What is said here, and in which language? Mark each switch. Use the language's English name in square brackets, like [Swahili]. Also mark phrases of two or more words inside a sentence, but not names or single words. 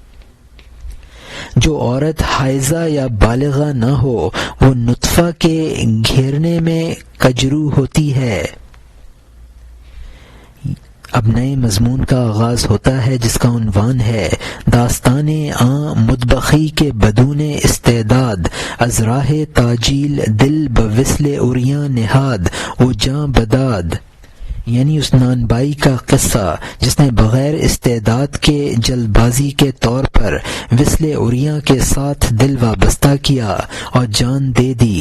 [Urdu] جو عورت حائضہ یا بالغہ نہ ہو وہ نطفہ کے گھیرنے میں کجرو ہوتی ہے۔ اب نئے مضمون کا آغاز ہوتا ہے جس کا عنوان ہے [Persian] داستان آں مطبخی کے بدون استعداد، از راہ تاجیل دل بوصل اریاں نہاد او جاں بداد، [Urdu] یعنی اس نان بائی کا قصہ جس نے بغیر استعداد کے جلد بازی کے طور پر وصل اریاں کے ساتھ دل وابستہ کیا اور جان دے دی۔